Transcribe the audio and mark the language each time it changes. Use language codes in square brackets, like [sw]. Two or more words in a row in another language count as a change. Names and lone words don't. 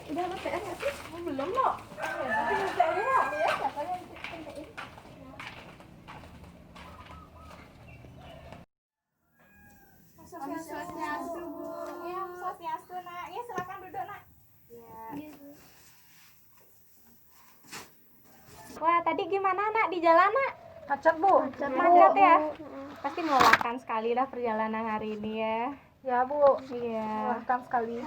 [id] Udah mau PR nggak sih? Belum loh. Tapi bisa aja ya, siapa yang penting. Swastiastu, Bu. Ya, swastiastu, Nak. Ya, silakan duduk, Nak. Ya. Wah, tadi gimana, Nak, di jalan, Nak? Macet, Bu. Macet ya? Pasti melelahkan sekali lah perjalanan hari ini ya. Ya, Bu. Iya. Welcome sekali.